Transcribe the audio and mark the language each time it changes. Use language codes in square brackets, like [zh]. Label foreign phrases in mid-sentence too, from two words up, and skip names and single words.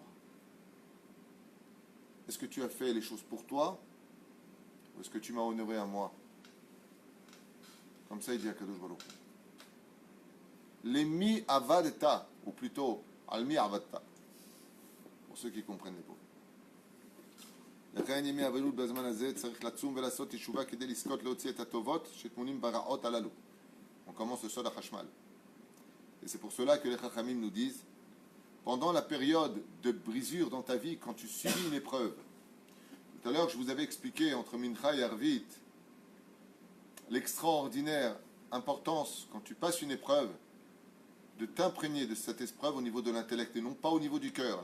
[fr] Est-ce que tu as fait les choses pour toi? Ou est-ce que tu m'as honoré à moi? Comme ça, il dit à [he] קדוש ברוך. למי עבדת, [fr] ou plutôt, [he] למי עבדת. [fr] Pour ceux qui comprennent les mots. [he] לכן ימי אבלות בזמן הזה צריך לצום ולעשות תשובה כדי לזכות להוציא את הטובות שטמונים ברעות הללו. [fr] On commence le [he] סוד החשמל. [fr] Et c'est pour cela que les Chachamim nous disent, pendant la période de brisure dans ta vie, quand tu subis une épreuve, tout à l'heure je vous avais expliqué entre Mincha et Arvit l'extraordinaire importance, quand tu passes une épreuve, de t'imprégner de cette épreuve au niveau de l'intellect et non pas au niveau du cœur.